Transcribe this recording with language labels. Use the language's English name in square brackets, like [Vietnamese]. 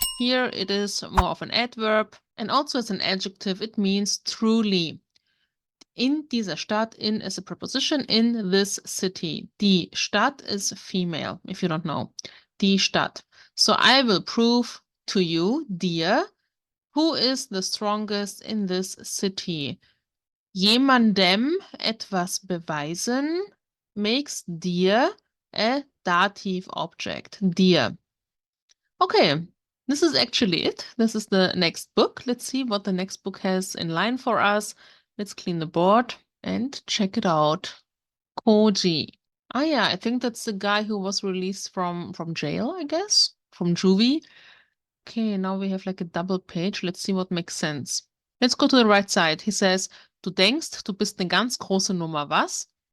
[English] Here it is more of an adverb, and also as an adjective it means truly. [German] In dieser Stadt, [English] in is a preposition, in this city. [German] Die Stadt [English] is female, if you don't know. Die Stadt. So I will prove to you, dir, who is the strongest in this city. [German] Jemandem etwas beweisen [English] makes dir a dative object. [German] Dir. [English] Okay, this is actually it. This is the next book. Let's see what the next book has in line for us. Let's clean the board and check it out. Koji. Ah yeah, I think that's the guy who was released from jail, I guess, from juvie. Okay, now we have like a double page. Let's see what makes sense. Let's go to the right side. He says, [German] du denkst, du bist eine ganz große Nummer, was?